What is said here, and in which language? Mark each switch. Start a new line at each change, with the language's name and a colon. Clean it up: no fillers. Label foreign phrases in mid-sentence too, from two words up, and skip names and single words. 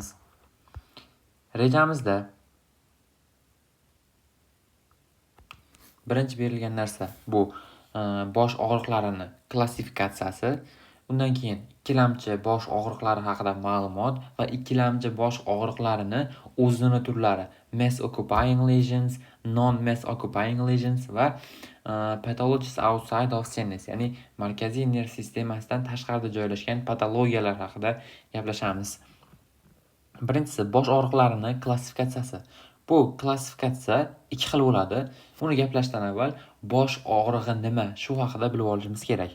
Uzbek: Rejamizda birinchi berilgan narsa bu bosh og'riqlarini klassifikatsiyasi. Undan keyin ikkilamchi bosh og'riqlari haqida ma'lumot va ikkilamchi bosh og'riqlarini o'zini turlari:
English: mass occupying lesions, non-mass occupying lesions va pathologies outside of CNS,
Uzbek: ya'ni markaziy nerv sistemasidan tashqarida joylashgan patologiyalar haqida gaplashamiz. Birinchisi bosh og'riqlarini klassifikatsiyasi. Bu klassifikatsiya ikki xil bo'ladi. Uni gaplashdan avval bosh og'rig'i nima, shu haqida bilib olishimiz kerak.